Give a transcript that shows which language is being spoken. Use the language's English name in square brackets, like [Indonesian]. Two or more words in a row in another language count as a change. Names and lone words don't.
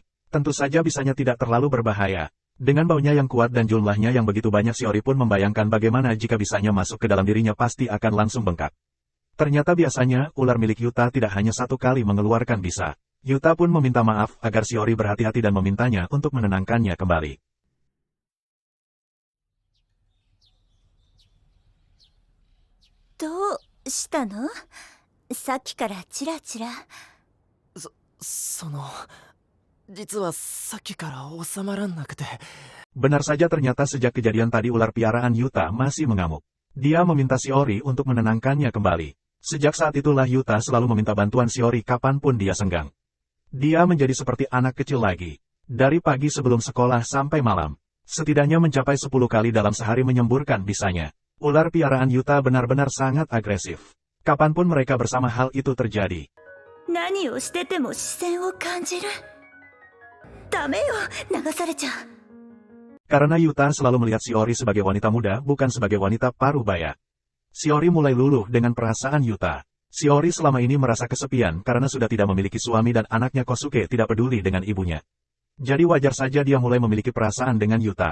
[Indonesian] Tentu saja bisanya tidak terlalu berbahaya. Dengan baunya yang kuat dan jumlahnya yang begitu banyak, Shiori pun membayangkan bagaimana jika bisanya masuk ke dalam dirinya pasti akan langsung bengkak. Ternyata biasanya, ular milik Yuta tidak hanya satu kali mengeluarkan bisa. Yuta pun meminta maaf agar Shiori berhati-hati dan memintanya untuk menenangkannya kembali. [Japanese] どうしたの？さっきからチラチラ。実はさっきから収まらなくて。 [Indonesian] Benar saja, ternyata sejak kejadian tadi ular piaraan Yuta masih mengamuk. Dia meminta Shiori untuk menenangkannya kembali. Sejak saat itulah Yuta selalu meminta bantuan Shiori kapanpun dia senggang. Dia menjadi seperti anak kecil lagi. Dari pagi sebelum sekolah sampai malam. Setidaknya mencapai 10 kali dalam sehari menyemburkan bisanya. Ular piaraan Yuta benar-benar sangat agresif. Kapanpun mereka bersama hal itu terjadi. [Japanese] 何をしてても視線を感じる。ダメよ、流されちゃう。 [Indonesian] Karena Yuta selalu melihat Shiori sebagai wanita muda, bukan sebagai wanita parubaya. Shiori mulai luluh dengan perasaan Yuta. Shiori selama ini merasa kesepian karena sudah tidak memiliki suami dan anaknya Kosuke tidak peduli dengan ibunya. Jadi wajar saja dia mulai memiliki perasaan dengan Yuta.